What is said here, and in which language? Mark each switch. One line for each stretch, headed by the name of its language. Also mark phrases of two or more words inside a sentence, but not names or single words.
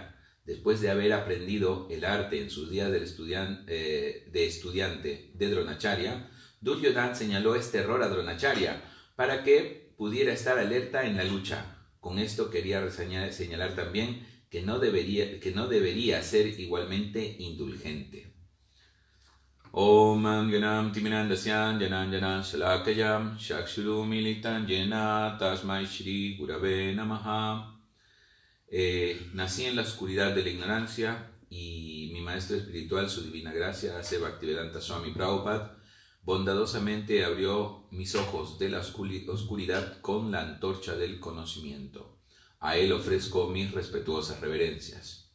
Spanish: Después de haber aprendido el arte en sus días de estudiante de Dronacharya, Duryodhana señaló este error a Dronacharya para que pudiera estar alerta en la lucha. Con esto quería señalar también que no debería ser igualmente indulgente.
Sanskrit: Om Ganam Timinandasyan Janan Janan Shalakayam Shakshuru Militan Jena Tasmai Shri Gurave Namaha.
Spanish: Nací en la oscuridad de la ignorancia y mi maestro espiritual, su divina gracia, Seva Bhaktivedanta Swami Prabhupada, bondadosamente abrió mis ojos de la oscuridad con la antorcha del conocimiento. A él ofrezco mis respetuosas reverencias.